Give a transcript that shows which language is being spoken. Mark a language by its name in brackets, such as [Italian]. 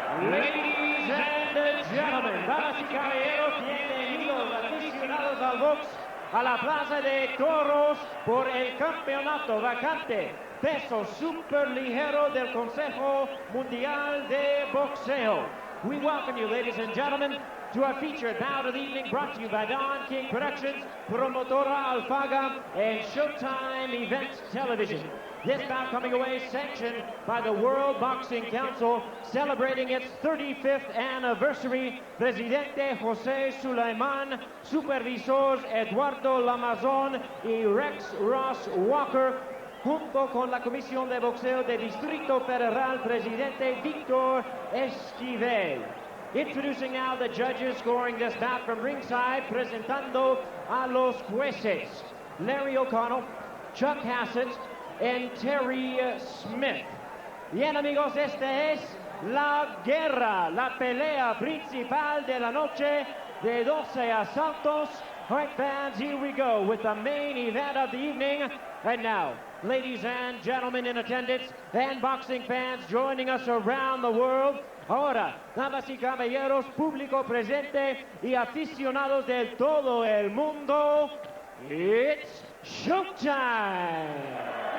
[English] Ladies and gentlemen, [Spanish] damas y caballeros, bienvenidos aficionados al box a la Plaza de Toros por el campeonato vacante peso superligero del Consejo Mundial de Boxeo. [English] We welcome you, ladies and gentlemen, to our featured bout of the evening, brought to you by Don King Productions, Promotora Alfaga, and Showtime Events Television. This bout coming away sanctioned by the World Boxing Council, celebrating its 35th anniversary. [Spanish] Presidente José Suleiman, Supervisors Eduardo Lamazón y Rex Ross Walker, junto con la Comisión de Boxeo de Distrito Federal, Presidente Víctor Esquivel. [English] Introducing now the judges scoring this bout from ringside, [Spanish] presentando a los jueces, [English] Larry O'Connell, Chuck Hassett, and Terry Smith. [Spanish] Bien, amigos, esta es la guerra, la pelea principal de la noche de 12 asaltos. [English] All right, fans, here we go with the main event of the evening. And now, ladies and gentlemen in attendance and boxing fans joining us around the world. [Spanish] Ahora, damas y caballeros, público presente y aficionados de todo el mundo, [English] it's showtime!